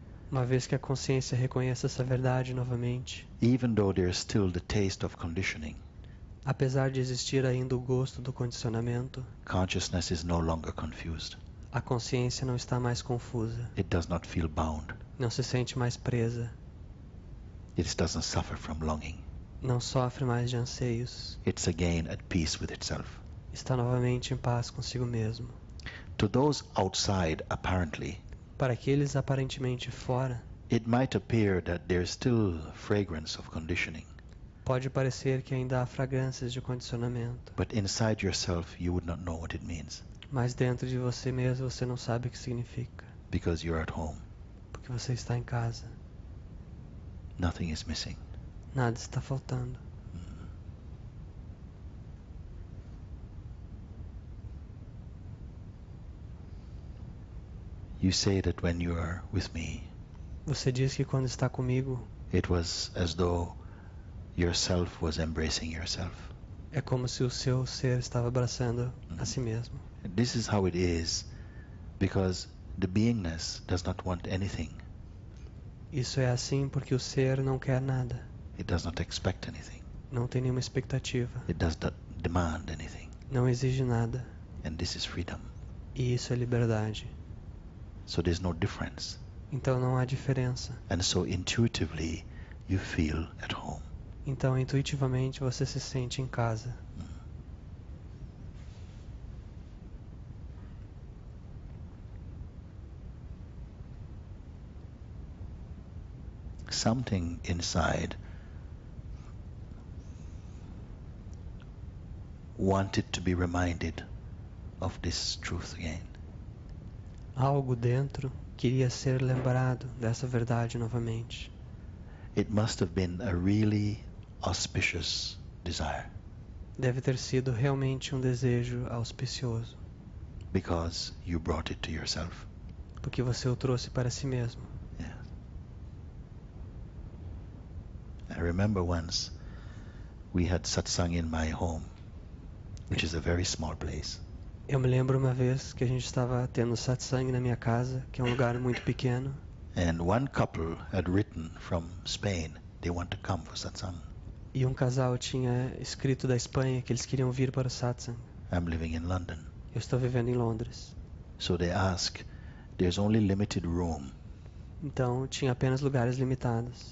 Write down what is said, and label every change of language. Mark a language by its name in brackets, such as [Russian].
[Portuguese] Uma vez que a consciência reconhece essa verdade novamente, [English] even though there is still the taste of conditioning, [Portuguese] apesar de existir ainda o gosto do condicionamento, [English] consciousness is no longer confused. [Portuguese] a consciência não está mais confusa, [English] It does not feel bound. [Portuguese] não se sente mais presa, [English] It doesn't suffer from longing. [Portuguese] não sofre mais de anseios, [English] It's again at peace with itself. [Portuguese] está novamente em paz consigo mesmo. [English] To those outside, apparently, [Portuguese] Para aqueles aparentemente fora, [English] it might appear that there is still fragrance of conditioning, [Portuguese] pode parecer que ainda há fragrâncias de condicionamento, [English] but inside yourself you would not know what it means [Portuguese] mas dentro de você mesmo você não sabe o que significa, [English] because you're at home. [Portuguese] porque você está em casa, [English] Nothing is missing. [Portuguese] nada está faltando. [English] You say that when you are with me, [Portuguese] Você diz que quando está comigo, [English] it was as though yourself was embracing yourself. [Portuguese] é como se o seu ser estava abraçando a si mesmo. [English] This is how it is because the beingness does not want anything. [Portuguese] Isso é assim porque o ser não quer nada, [English] It does not expect anything. [Portuguese] não tem nenhuma expectativa, [English] It does not demand anything. [Portuguese] não exige nada. [English] And this is freedom. [Portuguese] E isso é liberdade. [English] So there's no difference. [Portuguese] Então não há diferença. [English] And so intuitively you feel at home. [Portuguese] Então intuitivamente você se sente em casa. [English] Something inside wanted to be reminded of this truth again. [Portuguese] Algo dentro queria ser lembrado dessa verdade novamente. [English] It must have been a really auspicious desire, [Portuguese] Deve ter sido realmente um desejo auspicioso, [English] because you brought it to yourself. [Portuguese] porque você o trouxe para si mesmo. [English] Yeah. I remember once we had satsang in my home, which is a very small place. [Portuguese] Eu me lembro uma vez que a gente estava tendo satsang na minha casa, que é um lugar muito pequeno, [English] And one couple had written from Spain, they want to come for satsang. [Portuguese] e um casal tinha escrito da Espanha que eles queriam vir para o satsang. [English] I'm living in London. [Portuguese] Eu estou vivendo em Londres. [English] So they ask, there's only limited room. [Portuguese] Então tinha apenas lugares limitados.